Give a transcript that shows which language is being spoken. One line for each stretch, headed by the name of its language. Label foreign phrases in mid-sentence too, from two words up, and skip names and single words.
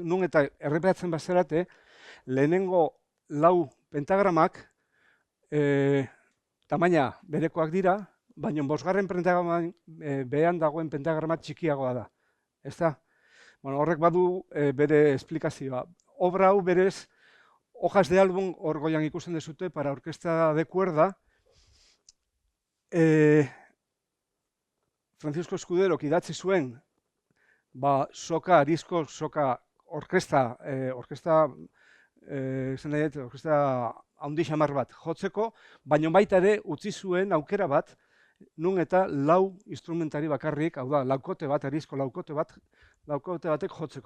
Basque: Nun eta erreperatzen bazerate, lehenengo 4 pentagramak tamaina berekoak dira, baina 5. pentagraman behean dagoen pentagrama txikiagoa da. Ezta? Horrek badu bere esplikazioa. Obra hau berez, hojas de álbum hor goian ikusten dezute, para orkesta de cuerda, Francisco Escuderok idatzi zuen, arizko soka orkesta handi xamar bat jotzeko, baina baita ere utzi zuen aukera bat, nun eta 4 instrumentari bakarrik, hau da, arizko laukote batek jotzeko.